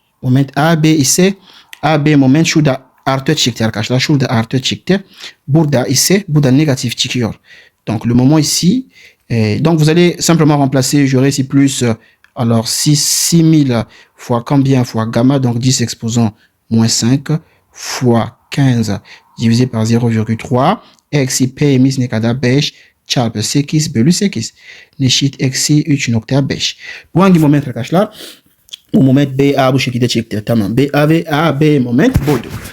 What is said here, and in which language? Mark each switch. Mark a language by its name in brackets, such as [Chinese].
[Turkish] Moment AB ise AB moment şurada artı çıktı arkadaşlar. Şurada artı çıktı. Burada ise burada negatif çıkıyor. [French] Donc, le moment ici. Donc, vous allez simplement remplacer. J'aurai ici plus. Alors, 6000 fois combien fois gamma? Donc, 10 exposant moins 5 fois 15 divisé par 0,3 [Turkish] eksi P'miz ne kadar? 5 çarpı 8 bölü 8 eşit eksi 3,5. Bu hangi moment arkadaşlar? Bu moment BA bu şekilde çıktı. Tamam. BA ve AB moment buydu.